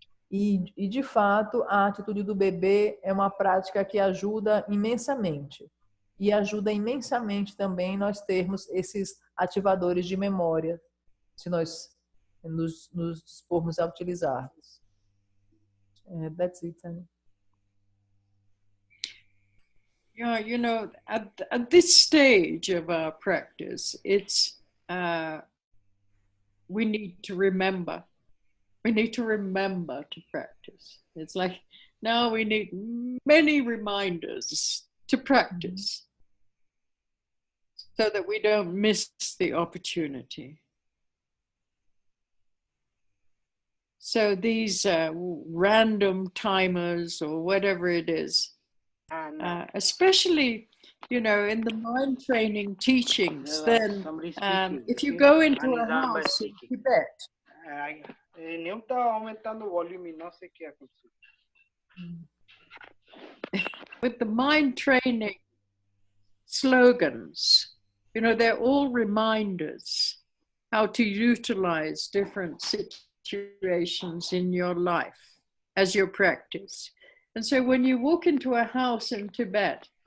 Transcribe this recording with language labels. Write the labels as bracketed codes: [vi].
[pt] E de fato, a atitude do bebê é uma prática que ajuda imensamente. E ajuda imensamente também nós termos esses ativadores de memória, se nós nos dispormos a utilizá-los. [en] That's it, Ani. Yeah, you know, at this stage of our practice, it's we need to remember. We need to remember to practice. It's like now we need many reminders to practice so that we don't miss the opportunity. So these random timers or whatever it is, especially, you know, in the mind training teachings, then if you go into a house in Tibet, [pt] não tá aumentando o volume, não sei o que aconteceu. [en] with the mind training slogans, you know, they're all reminders how to utilize different situations in your life as your practice. And so when you walk into a house in Tibet,